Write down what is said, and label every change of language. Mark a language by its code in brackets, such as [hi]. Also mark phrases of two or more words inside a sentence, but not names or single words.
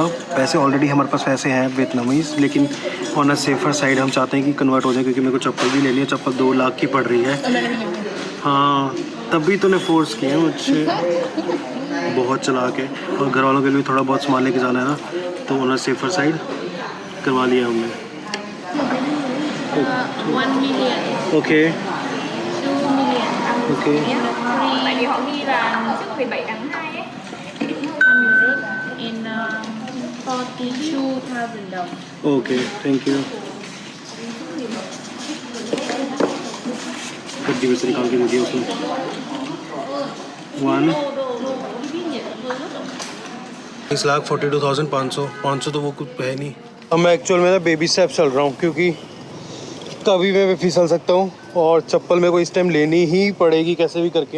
[hi] पैसे ऑलरेडी हमारे पास पैसे हैं वियतनामीज़, लेकिन [en] on a safer side [hi] हम चाहते हैं कि कन्वर्ट हो जाए, क्योंकि मेरे को चप्पल भी लेनी है। चप्पल 2 लाख की पड़ रही है। हाँ तभी तूने फोर्स किया मुझसे, बहुत चला के। और घर वालों के लिए थोड़ा बहुत सामान लेके जाना है ना, तो [en] on a safer side [hi] करवा लिया हमने। [en] 1 million, ओके 2 million, ओके 3, [vi] tại vì họ ghi là trước 17 tháng 2 ấy, 100 in 42,000 đồng. [en] okay thank you. [hi] गड्डी में से निकाल के दे दिया उसने। 1,42,500 तो वो कुछ है नहीं। अब मैं एक्चुअल में ना [en] baby step [hi] चल रहा हूँ, क्योंकि कभी मैं फिसल सकता हूँ, और चप्पल मेरे को इस टाइम लेनी ही पड़ेगी कैसे भी करके।